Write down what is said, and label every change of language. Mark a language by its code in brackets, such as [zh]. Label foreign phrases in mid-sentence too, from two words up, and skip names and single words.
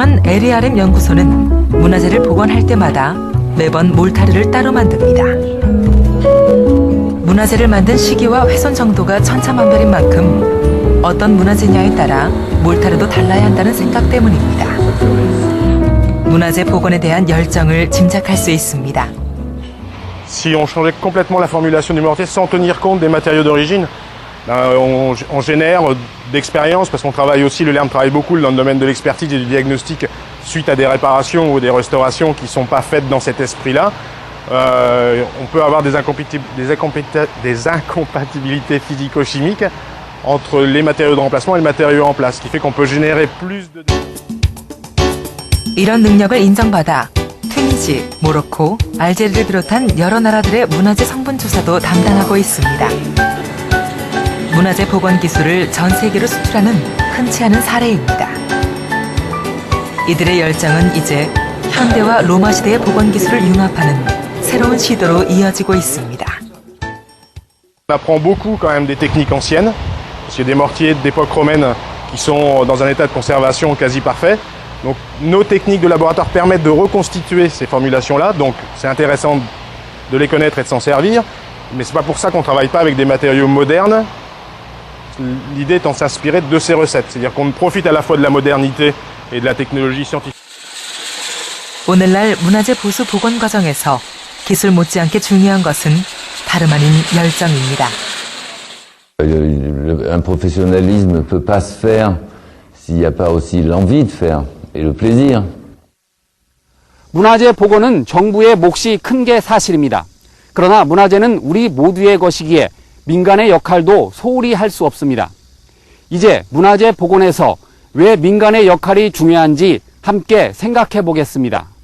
[ko] LERM 연구소는 문화재를 복원할 때마다 매번 몰타르를 따로 만듭니다. 문화재를 만든 시기와 훼손 정도가 천차만별인 만큼 어떤 문화재냐에 따라 몰타르도 달라야 한다는 생각 때문입니다. 문화재 복원에 대한 열정을 짐작할 수 있습니다. [fr] Si on changeait complètement la formulation du mortier sans tenir compte des matériaux d'origine, on génère d'expérience, parce qu'on travaille aussi, le LERM travaille beaucoup dans le domaine de l'expertise et du diagnostic suite à des réparations ou des restaurations qui ne sont pas faites dans cet esprit-là. On peut avoir des incompatibilités physico-chimiques entre les matériaux de remplacement et le matériau en place, ce qui fait qu'on peut générer plus de... [ko] 이런 능력을 인정받아 튀니지, 모로코, 알제리를 비롯한 여러 나라들의 문화재 성분 조사도 담당하고 있습니다. 문화재 복원 기술을 전 세계로 수출하는 흔치 않은 사례입니다. 이들의 열정은 이제 현대와 로마 시대의 복원 기술을 융합하는 새로운 시도로 이어지고 있습니다. [fr] On apprend beaucoup quand même des techniques anciennes, parce qu'il y a des mortiers d'époque romaine qui sont dans un état de conservation quasi parfait. Donc nos techniques de laboratoire permettent de reconstituer ces formulations-là, donc c'est intéressant de les connaître et de s'en servir, mais c'est pas pour ça qu'on travaille pas avec des matériaux modernes. L'idée étant de s'inspirer de ces recettes, c'est-à-dire qu'on profite à la fois de la modernité et de la technologie scientifique. [ko] 오늘날 문화재 보수 복원 과정에서 기술 못지않게 중요한 것은 다름 아닌 열정입니다. [fr] Un professionnalisme ne peut pas se faire s'il n'y a pas aussi l'envie de faire et le plaisir. [ko] 문화재 복원은 정부의 몫이 큰 게 사실입니다. 그러나 문화재는 우리 모두의 것이기에 민간의 역할도 소홀히 할 수 없습니다. 이제 문화재 복원에서 왜 민간의 역할이 중요한지 함께 생각해 보겠습니다.